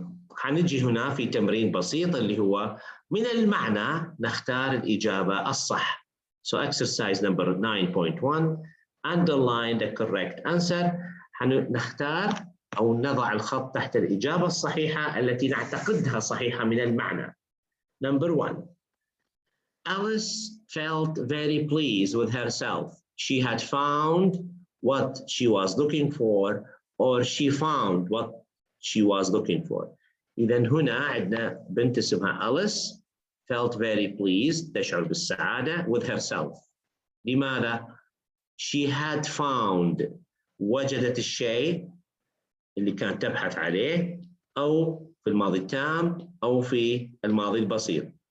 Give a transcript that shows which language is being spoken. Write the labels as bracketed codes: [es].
[ar] حنجي هنا في تمرين بسيط اللي هو من المعنى نختار الإجابة الصح. [en] So exercise number 9.1, underline the correct answer. [ar] نختار أو نضع الخط تحت الإجابة الصحيحة التي نعتقدها صحيحة من المعنى. [en] Number 1, Alice felt very pleased with herself. She had found what she was looking for, or she found what she was looking for. [ar] إذا هنا عندنا بنت اسمها أليس [en] felt very pleased، [ar] تشعر بالسعادة [en] with herself. [ar] لماذا؟ [en] She had found، [ar] وجدت الشيء اللي كانت تبحث عليه، أو في الماضي التام أو في الماضي البسيط.